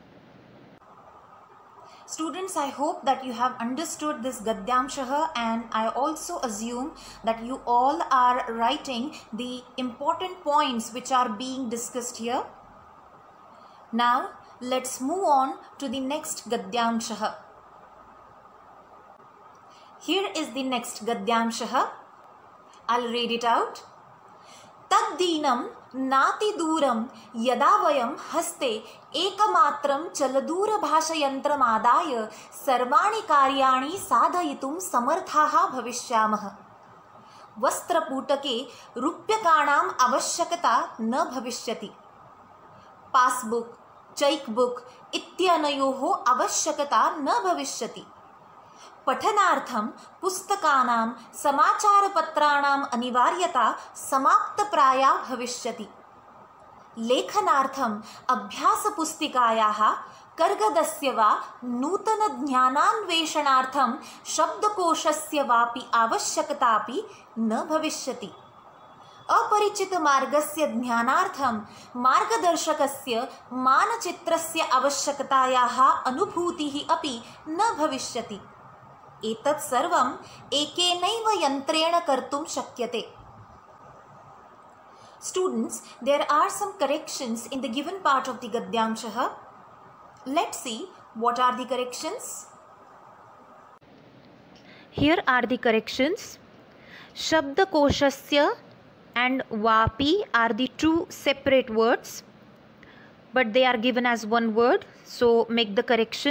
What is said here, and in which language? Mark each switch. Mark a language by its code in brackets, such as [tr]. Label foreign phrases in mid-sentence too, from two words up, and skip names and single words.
[en] Students, I hope that you have understood this Gadyamshah, and I also assume that you all are writing the important points which are being discussed here. Now, let's move on to the next Gadyamshah. Here is the next Gadyamshah. I'll read it out. [sa] तद्दिनम् नाति दूरम् यदा वयम् हस्ते एकमात्रम् चलदूर भाषयन्त्रम् आदाय सर्वाणि कार्याणि साधयितुम् समर्थाः भविष्यामः. वस्त्रपुटके रूप्यकाणाम् आवश्यकता न भविष्यति. [en] Passbook, checkbook [sa] इत्यनयोः आवश्यकता न भविष्यति. पठनार्थं पुस्तकानां समाचारपत्राणाम् अनिवार्यता समाप्तप्राया भविष्यति. लेखनार्थम् अभ्यासपुस्तिकायाः कर्गदस्य वा नूतनज्ञानान्वेषणार्थं शब्दकोशस्य वापि आवश्यकतापि न भविष्यति. अपरिचितमार्गस्य ज्ञानार्थं मार्गदर्शकस्य मानचित्रस्य आवश्यकतायाः अनुभूतिः अपि न भविष्यति. एतत् सर्वम् एकेनैव यन्त्रेण कर्तुं शक्यते. [en] Students, there are some corrections in the given part of the Gadyamshah. Let's see what are the corrections. Here are the corrections. Shabdakoshasya and vapi are the two separate words, but they are given as one word, so make the correction.